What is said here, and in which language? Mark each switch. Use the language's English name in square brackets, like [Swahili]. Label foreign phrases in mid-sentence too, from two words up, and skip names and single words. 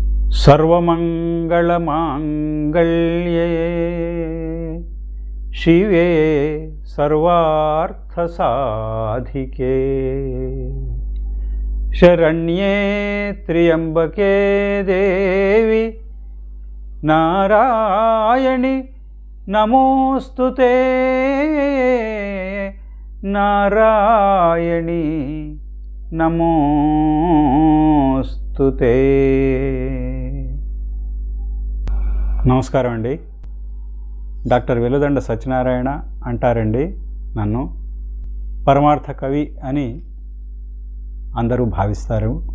[Sanskrit] सर्वमंगलमांगल्ये शिवे सर्वार्थसाधिके शरण्ये त्र्यंबके देवी नारायणि नमोस्तुते नारायणि నమోస్తుతే. [Telugu] నమస్కారం అండి. డాక్టర్ వెలుదండ సత్యనారాయణ అంటారండి నన్ను. పరమార్థ కవి అని అందరూ భావిస్తారు.